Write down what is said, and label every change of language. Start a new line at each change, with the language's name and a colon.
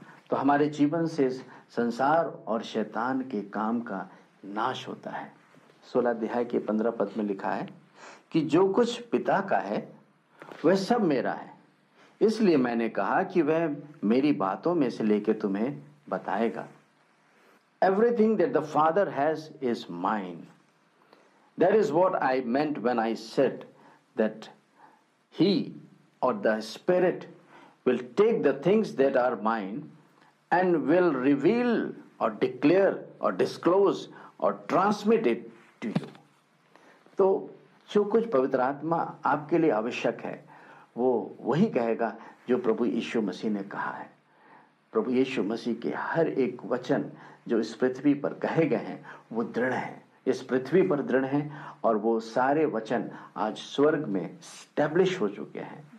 Hindi: तो हमारे जीवन से संसार और शैतान के काम का नाश होता है। 16 अध्याय के 15 पद में लिखा है कि जो कुछ पिता का है वह सब मेरा है, इसलिए मैंने कहा कि वह मेरी बातों में से लेके तुम्हें बताएगा।
English: Everything that the Father has is mine. That is what I meant when I said that He or the Spirit will take the things that are mine and will reveal or declare or disclose or transmit it to you.
Hindi: तो जो कुछ पवित्र आत्मा आपके लिए आवश्यक है, वो वही कहेगा जो प्रभु यीशु मसीह ने कहा है। प्रभु यीशु मसीह के हर एक वचन जो इस पृथ्वी पर कहे गए हैं वो दृढ़ हैं, इस पृथ्वी पर दृढ़ हैं और वो सारे वचन आज स्वर्ग में स्टैब्लिश हो चुके हैं।